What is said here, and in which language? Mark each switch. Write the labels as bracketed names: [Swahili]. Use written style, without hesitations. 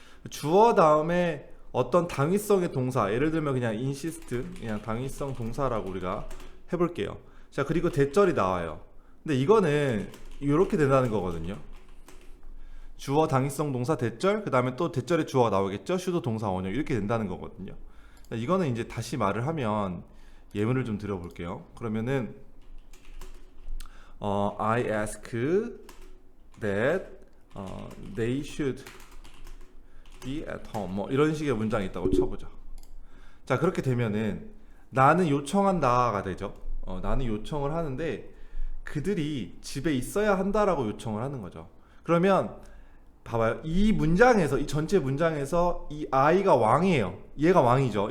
[Korean] 주어 다음에 어떤 당위성의 동사, 예를 들면 그냥 insist, 그냥 당위성 동사라고 우리가 해볼게요. 자, 그리고 대절이 나와요. 근데 이거는 이렇게 된다는 거거든요. 주어, 당위성 동사, 대절, 그 다음에 또 대절의 주어가 나오겠죠. 슈도 동사 원형, 이렇게 된다는 거거든요. 이거는 이제 다시 말을 하면 예문을 좀 드려볼게요. 그러면은 [English] I ask that they should be at home, [Korean] 뭐 이런 식의 문장이 있다고 쳐보죠. 자, 그렇게 되면은 나는 요청한다가 되죠. 나는 요청을 하는데 그들이 집에 있어야 한다라고 요청을 하는 거죠. 그러면 봐봐요. 이 문장에서, 이 전체 문장에서 이 I가 왕이에요. 얘가 왕이죠.